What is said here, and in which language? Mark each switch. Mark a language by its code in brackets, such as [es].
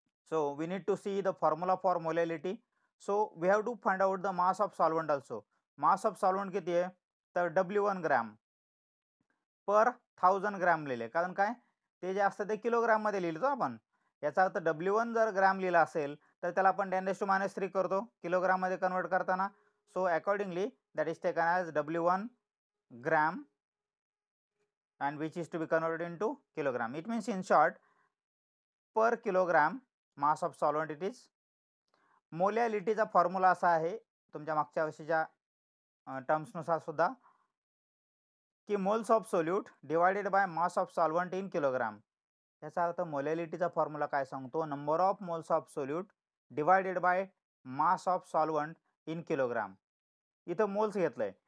[en] So we need to see the formula for molality. So we have to find out the mass of solvent also. [mr] Mass of solvent किती आहे, तर W1 gram per 1000 gram लिहिले, कारण काय ते जे असतं ते किलोग्राम मध्ये लिहितो आपण. याचा अर्थ W1 जर ग्रॅम लिहिला असेल तर त्याला आपण 10⁻³ करतो किलोग्राम मध्ये कन्वर्ट करताना. [en] So accordingly that is taken as W1 gram and which is to be converted into kilogram. It means in short, per kilogram mass of solvent it is. [mr] मोलॅलिटीचा formula असा आहे तुमच्या मागच्या वर्षीच्या टर्म्सनुसार सुद्धा, की moles of solute divided by mass of solvent in kilogram. याचा अर्थ मोलॅलिटीचा formula काय सांगतो, number of moles of solute divided by mass of solvent in kilogram. इथं मोल्स घेतलंय.